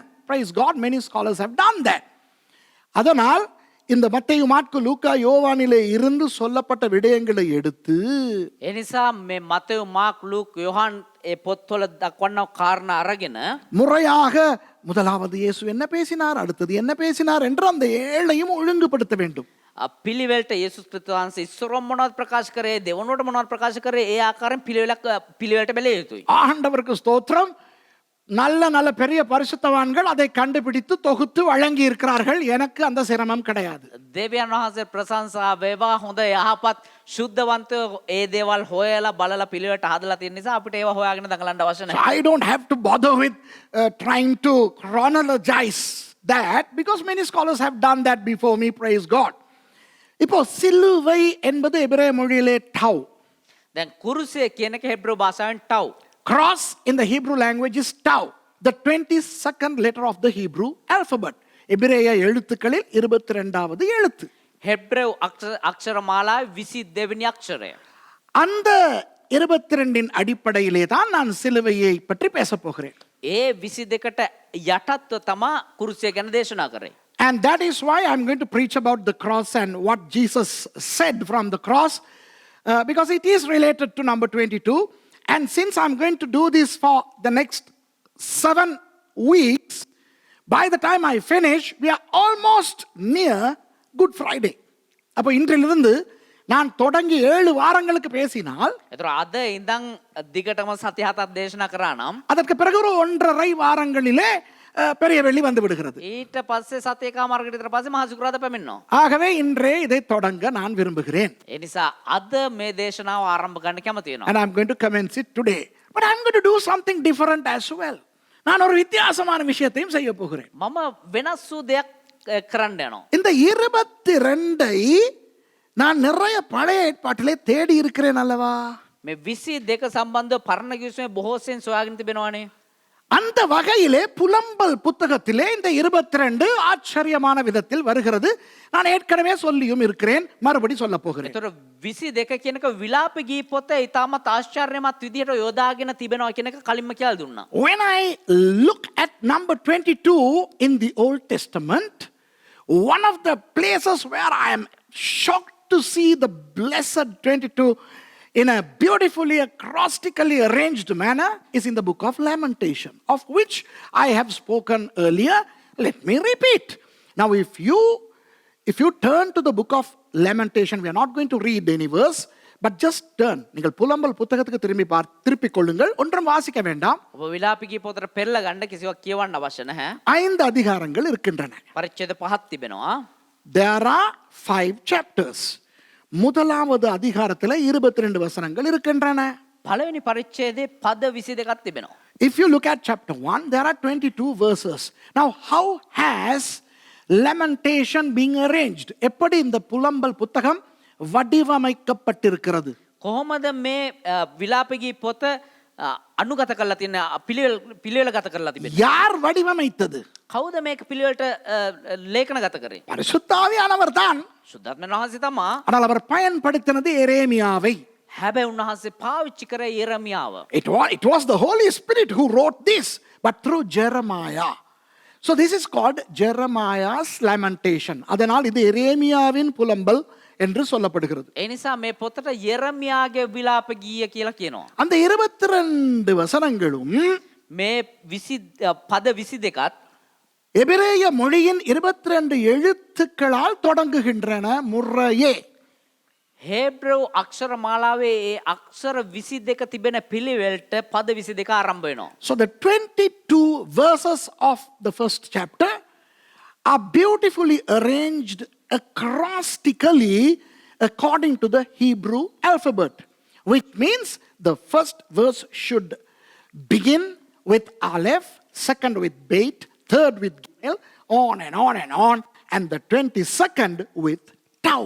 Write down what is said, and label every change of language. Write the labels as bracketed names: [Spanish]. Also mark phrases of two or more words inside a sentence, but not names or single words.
[English] Praise God, many scholars have done that. [Tamil] அதனால் இந்த மத்தேயு மாற்கு லூக்கா யோவானிலே இருந்து சொல்லப்பட்ட விடயங்களை எடுத்து [Sinhala] ඒ නිසා මේ මතෙව් මාක් ලූක් යොහන් ඒ පොත්වල දක්වන කාරණා අරගෙන [Tamil] முறையாக முதலாவது இயேசு என்ன பேசினார், அடுத்தது என்ன பேசினார் என்று அந்த 7ஐயும் ஒழுங்குபடுத்த வேண்டும். [Sinhala] පිළිවෙලට යේසුස් ක්‍රිස්තුස් වහන්සේ ඉස්සරොම් මොනවද ප්‍රකාශ කරේ, දෙවනුවට මොනවද ප්‍රකාශ කරේ, ඒ ආකාරයෙන් පිළිවෙලට බැලිය යුතුයි. [Tamil] ஆண்டவருக்கு ஸ்தோத்திரம். நல்ல நல்ல பெரிய பரிசுத்தவான்கள் அதை கண்டுபிடித்து தொகுத்து வழங்கி இருக்கிறார்கள். எனக்கு அந்த சிரமம் கிடையாது. [Sinhala] දෙවියන් වහන්සේ ප්‍රශංසා වේවා. හොඳ යහපත් ශුද්ධවන්තයෝ ඒ දේවල් හොයලා බලලා පිළිවෙලට හදලා තියෙන නිසා අපිට ඒවා හොයාගෙන දඟලන්න අවශ්‍ය So නැහැ. [English] I don't have to bother with trying to chronologize that because many scholars have done that before me. Praise God. [Tamil] இப்போ சிலுவை என்பது எபிரேய மொழியிலே டவ். [Sinhala] දැන් කුරුසය කියන එක හෙබ්‍රෝ භාෂාවෙන් ටව්. [English] Cross in the Hebrew language is tau, the 22nd letter of the Hebrew alphabet. [Tamil] எபிரேய எழுத்துக்களில் 22வது எழுத்து. [Sinhala] හෙබ්‍රேව් අක්ෂර මාලාවේ 22 වෙනි අක්ෂරය. [Tamil] அந்த 22இன் அடிப்படையிலே தான் நான் சிலுவையை பற்றி பேச போகிறேன். [Sinhala] ඒ 22ට යටත්ව තමා කුරුසය ගැන දේශනා කරේ. [English] And that is why I'm going to preach about the cross and what Jesus said from the cross, because it is related to number 22. And since I'm going to do this for the next 7 weeks, by the time I finish, we are almost near Good Friday. [Tamil] அப்போ இன்றிலிருந்து நான் தொடங்கி 7 வாரங்களுக்கு பேசினால் [Sinhala] ඒතර අද ඉඳන් දිගටම සති 7ක් දේශනා කරා නම් [Tamil] அதற்கு பிறகு ஒரு 1.5 வாரங்களிலே பெரிய வெள்ளி வந்து விடுகிறது. [Sinhala] ඊට පස්සේ සතේ කාමාරකට විතර පස්සේ මහ සිකුරාදා පැමිණෙනවා. [Tamil] ஆகவே இன்றே இதை தொடங்க நான் விரும்புகிறேன். [Sinhala] ඒ නිසා අද මේ දේශනාව ආරම්භ කරන්න කැමති වෙනවා. [English] And I'm going to commence it today. But I'm going to do something different as well. [Tamil] நான் ஒரு வித்தியாசமான விஷயத்தையும் செய்ய போகிறேன். [Sinhala] මම වෙනස් වූ දෙයක් කරන්න යනවා. [Tamil] இந்த 22ஐ நான் நிறைய பழைய ஏற்பாட்டிலே தேடி இருக்கிறேன் அல்லவா? [Sinhala] මේ 22 සම්බන්ධව පරණ කිවිසුමේ බොහෝසෙන් සොයාගෙන තිබෙනවානේ. [Tamil] அந்த வகையிலே புலம்பல் புத்தகத்திலே இந்த 22 ஆச்சரியமான விதத்தில் வருகிறது. நான் ஏற்கனவே சொல்லியும் இருக்கிறேன், மறுபடி சொல்ல போகிறேன். [Sinhala] ඒතර 22 කියනක විලාප ගී පොත ඊටමත් ආශ්චර්යමත් විදියට යොදාගෙන තිබෙනවා කියන එක කලින්ම කියලා දුන්නා. [English] When I look at number 22 in the Old Testament, one of the places where I am shocked to see the blessed 22 in a beautifully acrostically arranged manner is in the book of Lamentation, of which I have spoken earlier. Let me repeat. Now if you turn to the book of Lamentation, we are not going to read any verse, but just turn. [Tamil] நீங்கள் புலம்பல் புத்தகத்துக்கு திருப்பிக் கொள்ளுங்கள், ஒன்றும் வாசிக்க வேண்டாம். [Sinhala] ඔබ විලාප ගී පොතට පෙරලා ගන්න කිසිවක් කියවන්න අවශ්‍ය නැහැ. [Tamil] 5 அதிகாரங்கள் இருக்கின்றன. [Sinhala] පරිච්ඡේද 5ක් තිබෙනවා. [English] There are 5 chapters. [Tamil] முதலாவது அதிகாரத்தில் 22 வசனங்கள் இருக்கின்றன. [Sinhala] පළවෙනි පරිච්ඡේදයේ පද 22ක් තිබෙනවා. [English] If you look at chapter 1, there are 22 verses. Now, how has Lamentation being arranged? [Tamil] எப்படி இந்த புலம்பல் புத்தகம் வடிவமைக்கப்பட்டிருக்கிறது? [Sinhala] කොහොමද මේ විලාප ගී පොත අනුගත කරලා තියෙන පිළිවෙල ගත කරලා තිබෙන්නේ? [Tamil] யார் வடிவமைத்தது? [Sinhala] කවුද මේක පිළිවෙලට ලේඛනගත කරේ? [Tamil] பரிசுத்த ஆவியானவர் தான். [Sinhala] සුද්ධාත්මයන් වහන්සේ තමා. [Tamil] ஆனால் அவர் பயன்படுத்தினது எரேமியாவை. [Sinhala] හැබැයි උන්වහන්සේ පාවිච්චි කරේ යෙරමියාව. [English] It was the Holy Spirit who wrote this, but through Jeremiah. So this is called Jeremiah's Lamentation. [Tamil] அதனால் இது எரேமியாவின் புலம்பல் என்று சொல்லப்படுகிறது. [Sinhala] ඒ නිසා මේ පොතට යෙරමියාගේ විලාප ගීය කියලා කියනවා. [Tamil] அந்த 22 வசனங்களும் [Sinhala] මේ පද 22ත් [Tamil] எபிரேய மொழியின் 22 எழுத்துக்களால் தொடங்குகின்றன முறையே. [Sinhala] හේබ්‍රව් අක්ෂර මාලාවේ ඒ අක්ෂර 22 තිබෙන පිළිවෙලට පද 22 ආරම්භ වෙනවා. [English] So the 22 verses of the first chapter are beautifully arranged acrostically according to the Hebrew alphabet, which means the first verse should begin with Aleph, second with Beit, third with Gimel, on and on and on, and the 22nd with Tau.